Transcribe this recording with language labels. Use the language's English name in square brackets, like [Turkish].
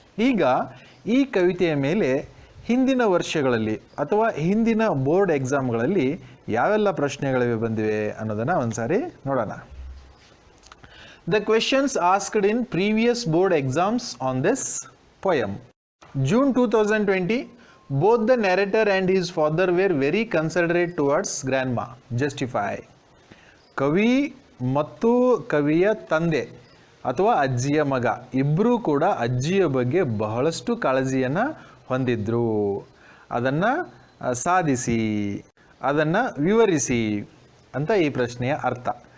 [Kannada] ಈಗ ಈ ಕವಿತೆಯ ಮೇಲೆ ಹಿಂದಿನ ವರ್ಷಗಳಲ್ಲಿ ಅಥವಾ ಹಿಂದಿನ ಬೋರ್ಡ್ ಎಕ್ಸಾಮ್ಗಳಲ್ಲಿ ಯಾವೆಲ್ಲ ಪ್ರಶ್ನೆಗಳಿವೆ ಬಂದಿವೆ ಅನ್ನೋದನ್ನು ಒಂದ್ಸಾರಿ ನೋಡೋಣ. [English] The questions asked in previous board exams on this poem. June 2020, both the narrator and his father were very considerate towards grandma. Justify. [Kannada] ಕವಿ ಮತ್ತು ಕವಿಯ ತಂದೆ ಅಥವಾ ಅಜ್ಜಿಯ ಮಗ ಇಬ್ಬರೂ ಕೂಡ ಅಜ್ಜಿಯ ಬಗ್ಗೆ ಬಹಳಷ್ಟು ಕಾಳಜಿಯನ್ನು ಹೊಂದಿದ್ರು. ಅದನ್ನು ಸಾಧಿಸಿ, ಅದನ್ನು ವಿವರಿಸಿ ಅಂತ ಈ ಪ್ರಶ್ನೆಯ ಅರ್ಥ.